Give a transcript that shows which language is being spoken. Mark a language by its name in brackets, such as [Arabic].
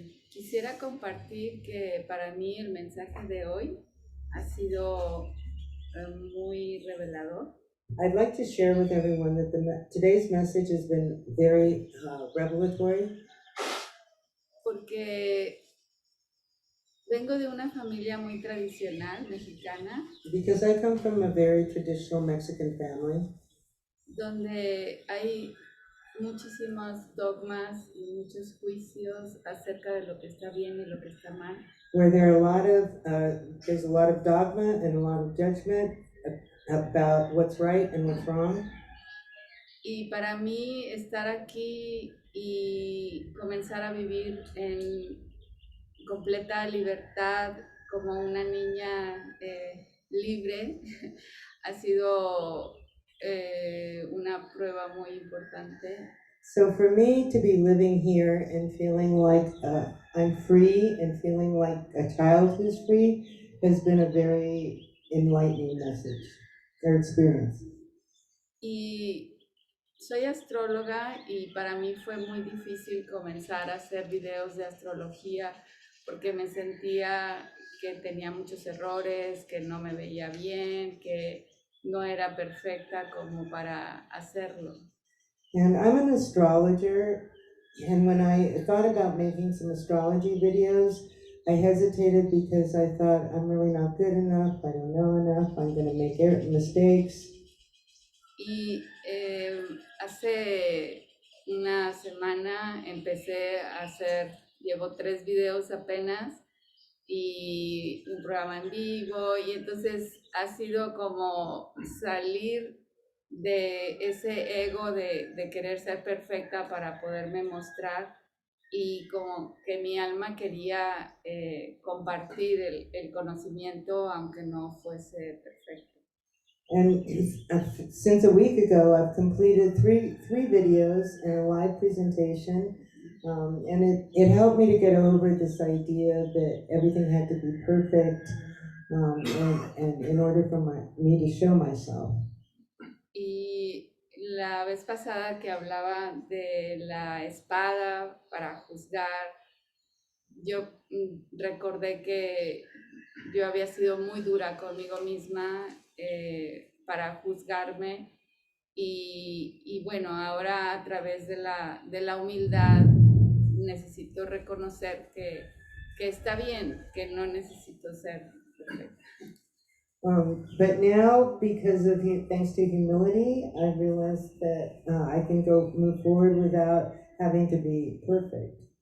[Spanish] Quisiera compartir que para mí el mensaje de hoy ha sido muy revelador. [English] I'd like to share with everyone that today's message has been very revelatory. [Spanish] Porque vengo de una familia muy tradicional mexicana, [English] Because I come from a very traditional Mexican family, [Spanish] donde hay muchísimos dogmas y muchos juicios acerca de lo que está bien y lo que está mal. [English] where there's a lot of dogma and a lot of judgment about what's right and what's wrong. [Spanish] Y para mí estar aquí y comenzar a vivir en completa libertad como una niña libre ha sido una prueba muy importante. [English] So for me to be living here and feeling like I'm free and feeling like a child who's free has been a very enlightening message or experience. [Spanish] Y soy astróloga y para mí fue muy difícil comenzar a hacer videos de astrología porque me sentía que tenía muchos errores, que no me veía bien, que no era perfecta como para hacerlo. [English] And I'm an astrologer, and when I thought about making some astrology videos, I hesitated because I thought I'm really not good enough, I don't know enough, I'm going to make mistakes. [Spanish] Y hace una semana empecé a llevo 3 videos apenas y un programa en vivo, y entonces ha sido como salir de ese ego de querer ser perfecta para poderme mostrar, y como que mi alma quería compartir el conocimiento aunque no fuese perfecto. [English] And since a week ago, I've completed three videos and a live presentation, and it helped me to get over this idea that everything had to be perfect, and in order for me to show myself. [Spanish] Y la vez pasada que hablaba de la espada para juzgar, yo recordé que yo había sido muy dura conmigo misma para juzgarme y bueno, ahora a través de la humildad necesito reconocer que está bien, que no necesito ser perfecta. [English] But now, because of thanks to humility, I've realized that I can move forward without having to be perfect.